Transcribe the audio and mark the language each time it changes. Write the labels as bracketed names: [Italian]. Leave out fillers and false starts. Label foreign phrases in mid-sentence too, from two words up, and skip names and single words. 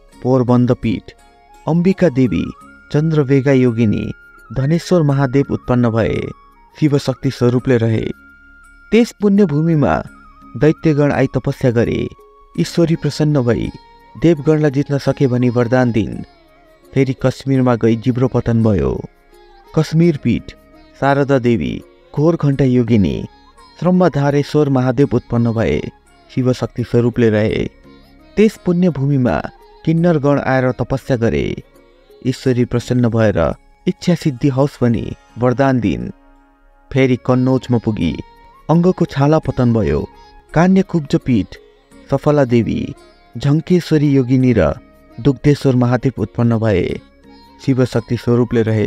[Nepali] पोरबन्द पीठ अम्बिका देवी चन्द्रवेगा योगिनी धनेश्वर महादेव उत्पन्न भए शिवशक्ति स्वरूपले रहे। त्यस पुण्यभूमिमा दैत्यगण आई तपस्या गरे। ईश्वरी प्रसन्न भई देवगणलाई जित्न सके भनी वरदान दिन्। फेरि कश्मीरमा गई जिब्रो पतन भयो। कश्मीर पीठ शारदा देवी घोरघण्टा योगिनी श्रमधारेश्वर महादेव उत्पन्न भए शिवशक्ति स्वरूपले रहे। त्यस पुण्यभूमिमा किन्नरगण आएर तपस्या गरे। ईश्वरी प्रसन्न भएर इच्छा सिद्धि होस् भनी वरदान दिन्। फेरि कन्नौजमा पुगी अङ्गको छाला पतन भयो। कान्य कुब्ज पीठ सफला देवी झङ्केश्वरी योगिनी र दुग्धेश्वर महादेव उत्पन्न भए शिवशक्ति स्वरूपले रहे।